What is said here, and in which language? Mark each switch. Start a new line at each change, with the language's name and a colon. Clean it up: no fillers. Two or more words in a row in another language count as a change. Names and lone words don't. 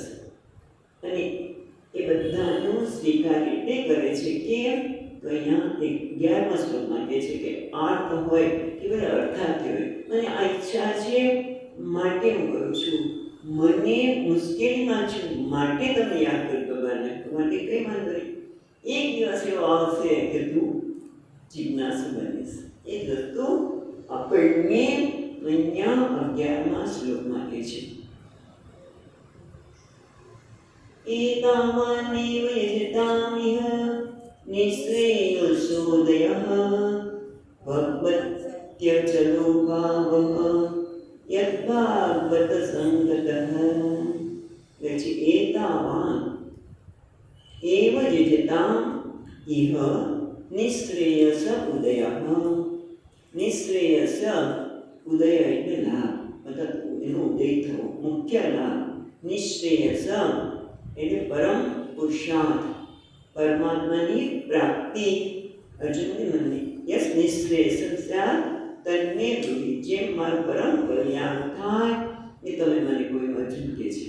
Gujarati: અને એ બધાનું સ્વીકાર એટલે કરે છે કે, તો અહીંયા 11મા શ્લોકમાં કહે છે કે આર્ત હોય કે બધા અર્થાર્થી હોય, મને આ ઈચ્છા છે માટે હું કરું છું, મને મુશ્કેલીમાં છું માટે તમે યાદ કરી ભગવાનને, માટે કંઈ વાંધો નહીં. એક દિવસ એવો આવશે કે તું જિજ્ઞાસુ બનીશ. એ વસ્તુ આપણને અહીંયા 11મા શ્લોકમાં કહે છે.
Sanskrit: एतावानेव यजतामिह निःश्रेयसोदयः भगवत्यचलो भावः यद्भागवत संगतः. एतावान् एव यजताम् इह निःश्रेयस उदयः.
Gujarati: નિશ્રેયસ ઉદય એટલે લાભ, મતલબ એનો ઉદય થવો, મુખ્ય લાભ નિશ્રેયસ એટલે પરમ પુરુષાર્થ, પરમાત્માની પ્રાપ્તિ. અર્જુનને મને
Sanskrit: યસ નિશ્રેયસ સ્યાત તન્મે બ્રુહિ,
Gujarati: જેમ મારું પરમ કલ્યાણ થાય એ તમે મને કોઈ અર્જુન કહે છે.